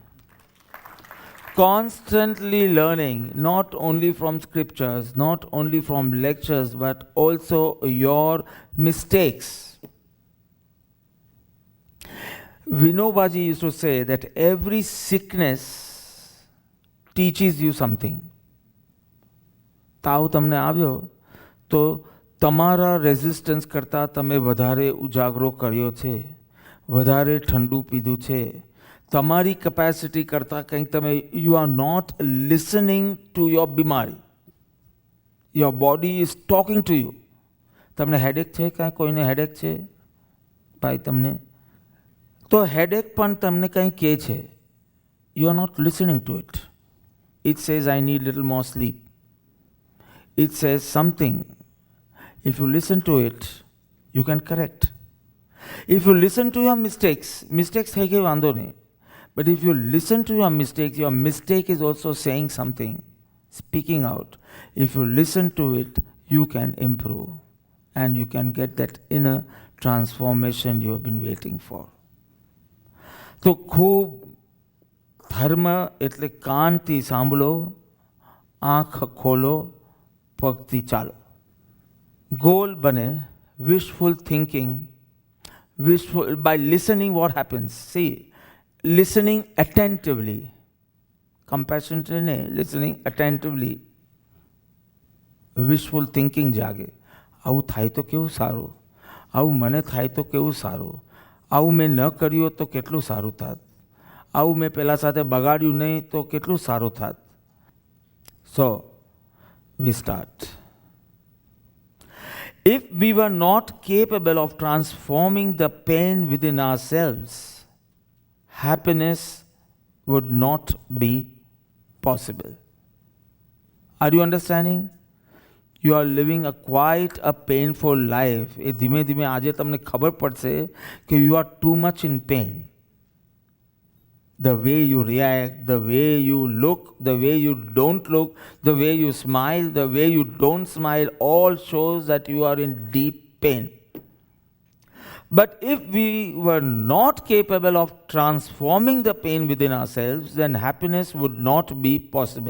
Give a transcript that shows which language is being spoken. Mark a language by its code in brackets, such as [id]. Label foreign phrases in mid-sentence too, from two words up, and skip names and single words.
[en] Constantly learning, not only from scriptures, not only from lectures, but also your mistakes. Vinobaji used to say that every sickness teaches you something. [gu] તાવ તમને આવ્યો તો તમારા રેઝિસ્ટન્સ કરતાં તમે વધારે ઉજાગરો કર્યો છે, વધારે ઠંડુ પીધું છે, તમારી કેપેસિટી કરતાં કંઈક તમે, [en] you are not listening to your [gu] બીમારી. [en] Your body is talking to you. [gu] તમને હેડેક છે? કાંઈ કોઈને હેડેક છે ભાઈ તમને? તો હેડેક પણ તમને કંઈ કહે છે. [en] You are not listening to it. It says I need little more sleep. It says something. If you listen to it, you can correct. If you listen to your mistakes [gu] થઈ ગઈ વાંધો નહીં. [en] But if you listen to your mistake is also saying something, speaking out. If you listen to it, you can improve and you can get that inner transformation you have been waiting for. [gu] તો ખૂબ ધર્મ એટલે કાનથી સાંભળો, આંખ ખોલો, પગથી ચાલો. [en] ગોલ બને wishful thinking, by listening what happens. See, listening attentively, compassionately, listening attentively, wishful thinking જાગે. [gu] આવું થાય તો કેવું સારું, આવું મને થાય તો કેવું સારું, આવું મેં ન કર્યું તો કેટલું સારું થાત, આવું મેં પહેલાં સાથે બગાડ્યું નહીં તો કેટલું સારું થાત. [en] So we start. If we were not capable of transforming the pain within ourselves, happiness would not be possible. Are you understanding? You are living quite a painful life. [gu] એ ધીમે ધીમે આજે તમને ખબર પડશે કે you are too much in pain. [en] The way you react, the way you look, the way you don't look, the way you smile, the way you don't smile, all shows that you are in deep pain. But if we were not capable of transforming the pain within ourselves, then happiness would not be possible.